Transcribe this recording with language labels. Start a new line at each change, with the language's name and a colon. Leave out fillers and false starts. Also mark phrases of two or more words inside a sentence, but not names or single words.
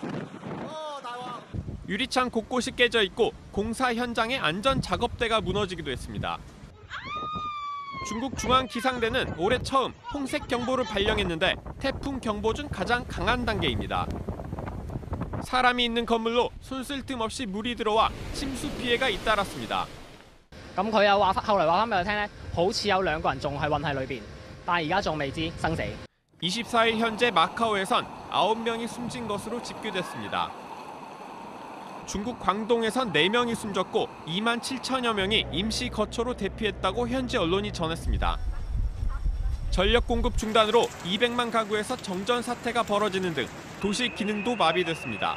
Korean: 유리창 곳곳이 깨져 있고 공사 현장의 안전 작업대가 무너지기도 했습니다. 중국 중앙기상대는 올해 처음 홍색 경보를 발령했는데 태풍 경보 중 가장 강한 단계입니다. 사람이 있는 건물로 손쓸 틈 없이 물이 들어와 침수 피해가 잇따랐습니다.
Cantonese: 咁佢又話後來話翻俾我聽咧，好似有2個人仲係韞喺裏邊，但係而家仲未知生死。
Korean: 24일 현재 마카오에선 9명이 숨진 것으로 집계됐습니다. 중국 광동에선 4명이 숨졌고 2만 7천여 명이 임시 거처로 대피했다고 현지 언론이 전했습니다. 전력 공급 중단으로 200만 가구에서 정전 사태가 벌어지는 등 도시 기능도 마비됐습니다.